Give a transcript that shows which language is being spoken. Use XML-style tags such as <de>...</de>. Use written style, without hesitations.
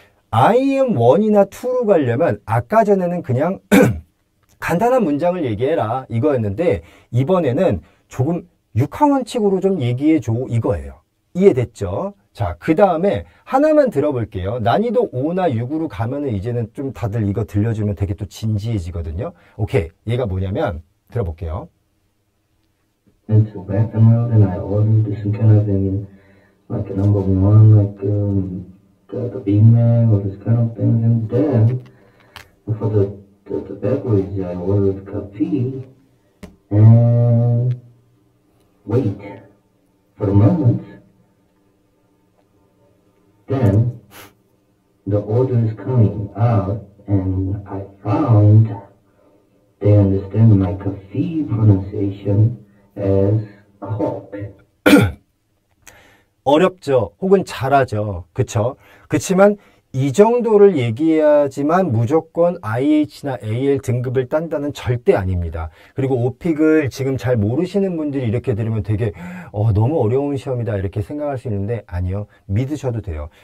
<ko>IM1이나 2로 가려면 아까 전에는 그냥 간단한 문장을 얘기해라 이거였는데 이번에는 조금 육하원칙으로 좀 얘기해줘 이거예요. 이해됐죠? 자, 그 다음에 하나만 들어볼게요. 난이도 5나 6으로 가면은 이제는 좀 다들 이거 들려주면 되게 또 진지해지거든요. 오케이. 얘가 뭐냐면, 들어볼게요.</ko> <en>Went to Baton Rouge and I ordered some kind of thing, like a number one, like the Big Mac or this kind of thing. And then for the beverage, I ordered coffee and wait for the moment. Then the order is coming out and I found they understand my coffee pronunciation as coke.</en> <ko>어렵죠. 혹은 잘하죠. 그쵸? 그치만 이 정도를 얘기해야지만 무조건 IH나 AL 등급을 딴다는 절대 아닙니다. 그리고 오픽을 지금 잘 모르시는 분들이 이렇게 들으면 되게 너무 어려운 시험이다 이렇게 생각할 수 있는데 아니요. 믿으셔도 돼요.</ko>